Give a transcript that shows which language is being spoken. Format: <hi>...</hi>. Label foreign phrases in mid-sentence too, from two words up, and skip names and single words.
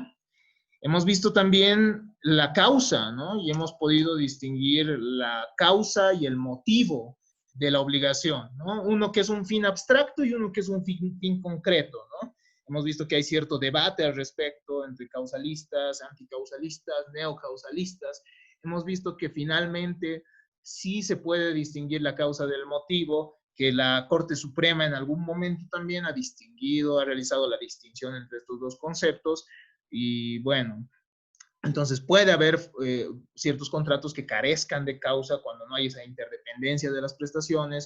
<es>Hemos visto también la causa, ¿no? Y hemos podido distinguir la causa y el motivo de la obligación, ¿no? Uno que es un fin abstracto y uno que es un fin concreto, ¿no? Hemos visto que hay cierto debate al respecto entre causalistas, anticausalistas, neocausalistas. Hemos visto que finalmente sí se puede distinguir la causa del motivo, que la Corte Suprema en algún momento también ha distinguido, ha realizado la distinción entre estos dos conceptos, y bueno, entonces puede haber ciertos contratos que carezcan de causa cuando no hay esa interdependencia de las prestaciones.</es>